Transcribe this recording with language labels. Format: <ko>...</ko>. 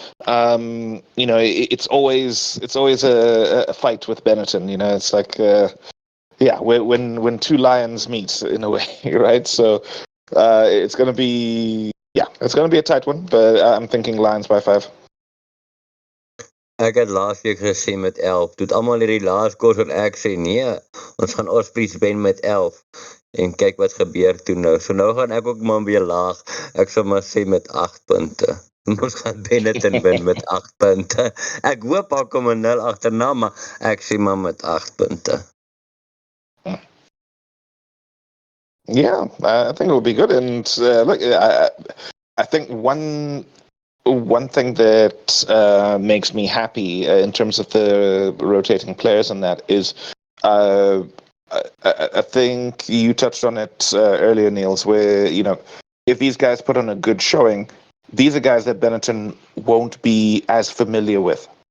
<en>You know, it's always a fight with Benetton. You know, it's like yeah, when two lions meet in a way, right? So it's gonna be a tight one, but I'm thinking Lions by 5.</en> <af>Ek het laas week gesê met 11. Toe het almal hierdie laas kos wat ek sê nee, ons gaan Ospreys wen met 11. En kyk wat gebeur toe nou. So nou gaan ek ook maar weer laag. Ek sal maar sê met 8 punte. Ons gaan Benetton wen met 8 punte. Ek hoop al kom 'n 0 agterna, maar ek sê maar met 8 punte.</af> <en>Yeah, I think it will be good. And look, I think one thing that makes me happy in terms of the rotating players and that is I think you touched on it earlier, Niels, where, you know, if these guys put on a good showing, these are guys that Benetton won't be as familiar with.</en>